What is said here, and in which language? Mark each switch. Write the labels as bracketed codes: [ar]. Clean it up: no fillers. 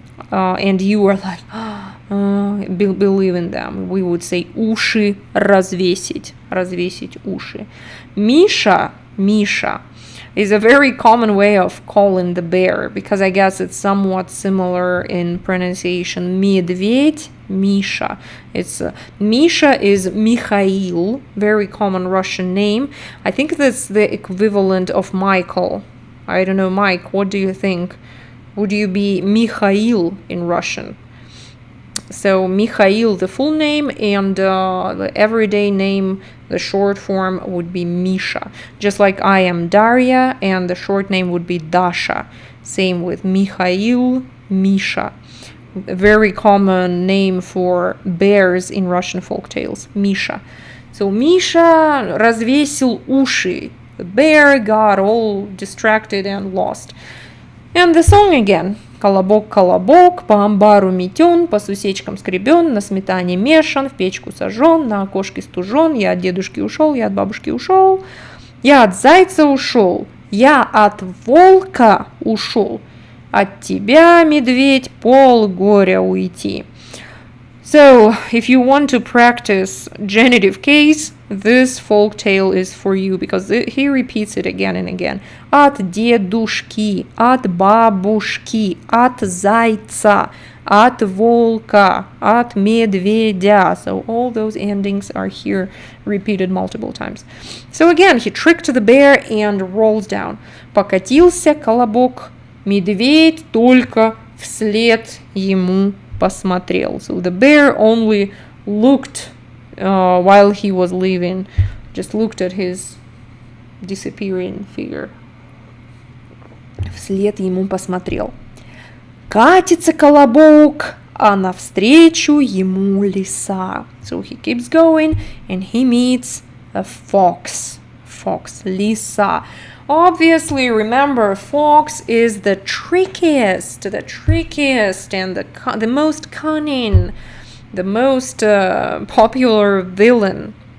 [en] And you are like, believe in them. We would say [ru] уши развесить. Развесить уши. Миша [en] is a very common way of calling the bear, because I guess it's somewhat similar in pronunciation. Медведь, Misha. It's Misha is Mikhail, very common Russian name. I think that's the equivalent of Michael. I don't know, Mike, what do you think? Would you be Mikhail in Russian? So Mikhail, the full name, and the everyday name, the short form would be Misha. Just like I am Daria, and the short name would be Dasha. Same with Mikhail, Misha. A very common name for bears in Russian folktales, Misha. So Misha [ru] развесил уши. [en] The bear got all distracted and lost. And the song again. [ru] Колобок, колобок, по амбару метен, по сусечкам скребен, на сметане мешан, в печку сожжен, на окошке стужен, я от дедушки ушел, я от бабушки ушел, я от зайца ушел, я от волка ушел, от тебя, медведь, полгоря уйти. [en] So, if you want to practice genitive case, this folk tale is for you, because he repeats it again and again. [ru] От дедушки, от бабушки, от зайца, от волка, от медведя. [en] So all those endings are here repeated multiple times. So again, he tricked the bear and rolls down. [ru] Покатился колобок, медведь только вслед ему посмотрел. [en] So the bear only looked while he was leaving, just looked at his disappearing figure. [ru] Вслед ему посмотрел. Катится колобок, а навстречу ему лиса. [en] So he keeps going and he meets a fox. Fox, лиса. Obviously, remember, fox is the trickiest and the most cunning, the most popular villain.